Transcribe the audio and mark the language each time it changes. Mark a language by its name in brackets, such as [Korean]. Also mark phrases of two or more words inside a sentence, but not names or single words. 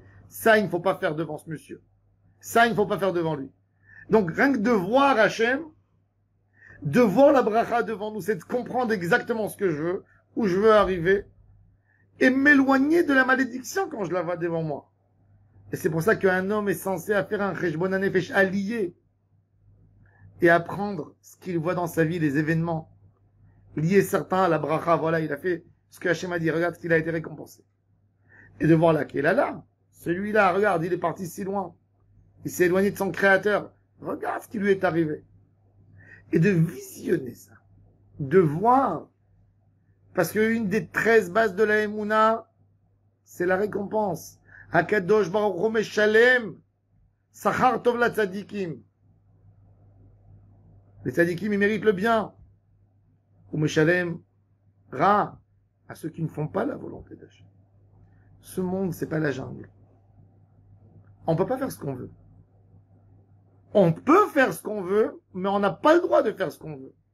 [French] Ça, il ne faut pas faire devant ce monsieur. Ça, il ne faut pas faire devant lui. Donc, rien que de voir Hachem, de voir la bracha devant nous, c'est de comprendre exactement ce que je veux, où je veux arriver, et m'éloigner de la malédiction quand je la vois devant moi. Et c'est pour ça qu'un homme est censé faire un [Hebrew] חשבון הנפש [French] allié, et apprendre ce qu'il voit dans sa vie, les événements, liés certains à la bracha. Voilà, il a fait ce que Hachem a dit, regarde ce qu'il a été récompensé. Et de voir là, qu'il est là. Celui-là, regarde, il est parti si loin. Il s'est éloigné de son créateur. Regarde ce qui lui est arrivé. Et de visionner ça. De voir. Parce qu'une des 13 bases de la Emouna, c'est la récompense. [Hebrew] הקדוש ברוך הוא משלם שכר טוב לצדיקים. [French] Les tzadikim, ils méritent le bien. ou [Hebrew] משלם רע [French] à ceux qui ne font pas la volonté d'Hachem. Ce monde, c'est pas la jungle. On peut pas faire ce qu'on veut. On peut faire ce qu'on veut, mais on n'a pas le droit de faire ce qu'on veut.